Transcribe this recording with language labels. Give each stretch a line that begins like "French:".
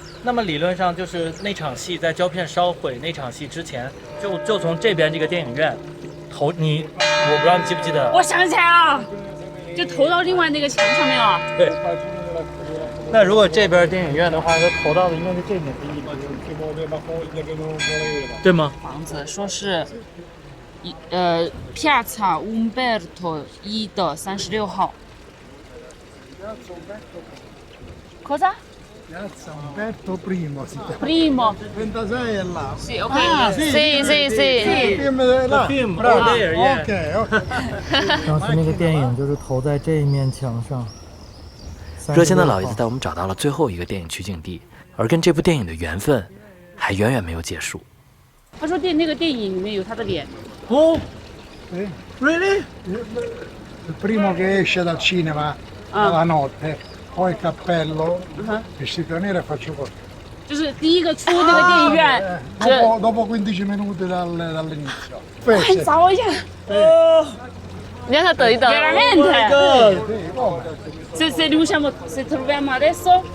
Chinese: 那么理论上就是那场戏在胶片烧毁那场戏之前，就从这边这个电影院投你，我不知道你记不记得？我想起来了，就投到另外那个墙上面了。对。那如果这边电影院的话，它投到的应该是这边，对吗？房子说是Piazza Umberto I 的36号。
Italian: Cosa? Piazza Umberto I si chiama. Primo. 26 è là. Sì, ok. sì sì sì。 film è là. Bravo. OK。
Chinese: 当时那个电影就是投在这一面墙上。热心的老爷子带我们找到了最后一个电影取景地，而跟这部电影的缘分还远远没有结束。他说那个电影里面有他的脸。哦
English: Really?
Italian: Il primo che esce dal cinema la notte, poi cappello, vestito nero e faccio così.
Chinese: 就是第一个出那个电影院。
Italian: Dopo 15 minuti dall'inizio.
Chinese: 快找一下。你让他等一等。
Italian: Veramente? Se riusciamo, se troviamo adesso?